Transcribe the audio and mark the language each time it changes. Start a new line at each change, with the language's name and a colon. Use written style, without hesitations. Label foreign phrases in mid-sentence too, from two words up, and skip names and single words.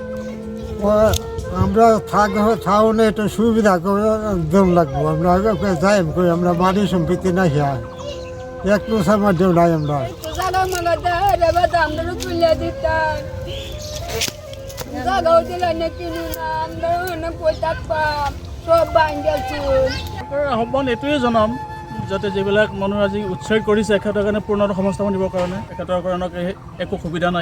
Bangla: আমরা থাকলে একটু সুবিধা করে দেন লাগবো, আমরা যাই করি, আমরা মাটি সম্পত্তি নাই, এক পয়সার মধ্যেও নাই। আমরা
Assamese: আহ্বান এইটোৱে জনাম যাতে যিবিলাক মানুহ আজি উৎসৰ্গ কৰিছে এখেতৰ কাৰণে পূৰ্ণ সংস্থাপন দিবৰ কাৰণে, এখেতৰ কাৰণে একো সুবিধা নাই।